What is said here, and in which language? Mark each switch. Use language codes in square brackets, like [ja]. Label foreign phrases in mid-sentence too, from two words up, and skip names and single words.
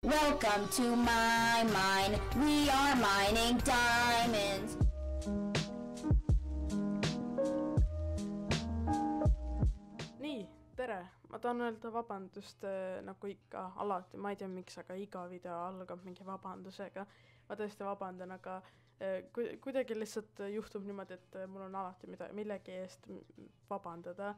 [en] Welcome to my mine. We are mining diamonds. [et] Nii, tere! Ma tahan öelda vabandust nagu ikka alati, ma ei tea miks, aga iga video algab mingi vabandusega. Ma tõesti vabandan, aga kuidagi lihtsalt juhtub niimoodi, et mul on alati millegi eest vabandada.